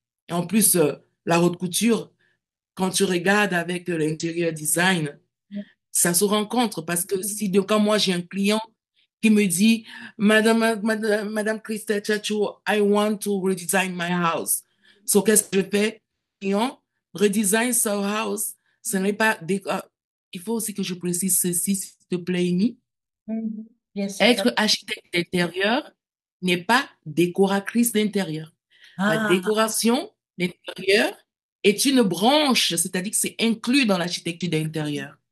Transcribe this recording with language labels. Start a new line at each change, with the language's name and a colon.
French: Et en plus, la haute couture, quand tu regardes avec l'intérieur design, ça se rencontre parce que si quand moi j'ai un client qui me dit, Madame Christelle Chacho,
English: I want to redesign my house.
French: So, qu'est-ce que je fais?
English: Client, redesign your house.
French: Ce n'est pas il faut aussi que je précise ceci, s'il te plaît, Amy. Bien sûr. Être architecte d'intérieur n'est pas décoratrice d'intérieur. La Ah, décoration d'intérieur est une branche, c'est-à-dire que c'est inclus dans l'architecture d'intérieur.